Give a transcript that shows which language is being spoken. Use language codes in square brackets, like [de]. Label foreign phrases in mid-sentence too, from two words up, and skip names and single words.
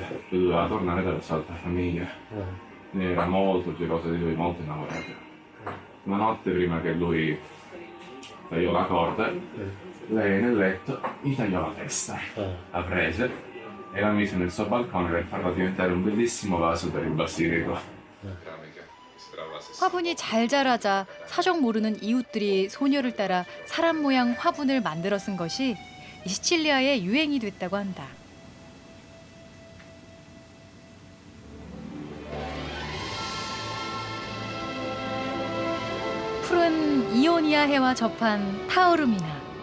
[it] Lui doveva tornare dalla sua altra famiglia. Ne era molto gelosa di lui, molto innamorata. Una notte prima che lui tagliò la corda, lei nel letto gli tagliò la testa, la prese e la mise nel suo balcone per farla diventare un bellissimo vaso per il basilico. [ko] 화분이 잘 자라자 사정 모르는 이웃들이 소녀를 따라 사람 모양 화분을 만들어 쓴 것이 이 시칠리아의 유행이 됐다고 한다. 푸른 이오니아 해와 접한 타오르미나.